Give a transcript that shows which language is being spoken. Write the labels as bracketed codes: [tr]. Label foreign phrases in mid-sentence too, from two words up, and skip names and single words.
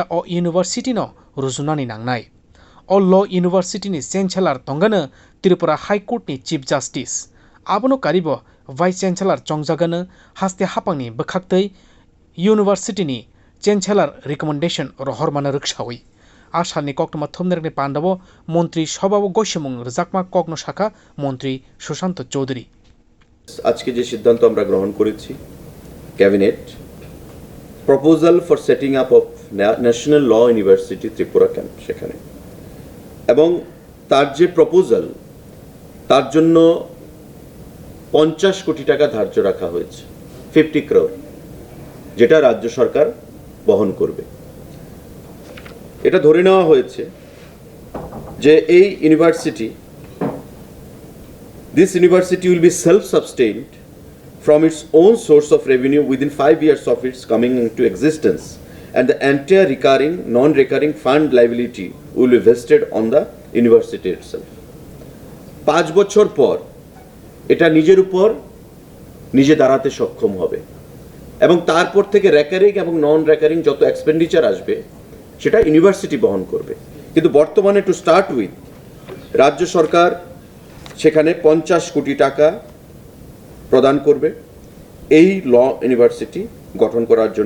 [trp] अ इउनिभार्सिटीनो रुजुनानि नांनाय अ ल इउनिभार्सिटीनि चेन्सेलर तंगानो त्रिपुरा हाइकोर्टनि [en] chief justice [trp] आबोनो कारिबो [en] vice chancellor [trp] चंजागानो हास्ते हापांनि बखाक्तै इउनिभार्सिटीनि [en] chancellor recommendation [trp] रहरमानो रक्षावै आसामनि कक्टमा थुमनेरनि पान्डावो मन्त्रि सभाव गयसमुं रजाकमा कक्नो शाखा मन्त्रि सुशांत चौधुरी। [bn] আজকে যে সিদ্ধান্ত আমরা গ্রহণ করেছি [en] cabinet proposal for setting up of National Law University Tripura camp, [bn] সেখানে এবং তার যে প্রপোজাল তার জন্য 50 কোটি টাকা ধার্য রাখা হয়েছে, 50 crore, যেটা রাজ্য সরকার বহন করবে। এটা ধরে নেওয়া হয়েছে যে এই ইউনিভার্সিটি [en] This university will be self-sustained from its own source of revenue within 5 years of its coming into existence, and the entire recurring, non-recurring fund liability will be vested on the university itself. [bn] 5 বছর পর এটা নিজের উপর নিজে দাঁড়াতে সক্ষম হবে এবং তারপর থেকে রেকারিং এবং [en] non recurring [bn] যত এক্সপেন্ডিচার আসবে সেটা ইউনিভার্সিটি বহন করবে। কিন্তু বর্তমানে [en] to start with [bn] রাজ্য সরকার সেখানে 50 কোটি টাকা প্রদান করবে এই [en] law university [bn] গঠন করার জন্য।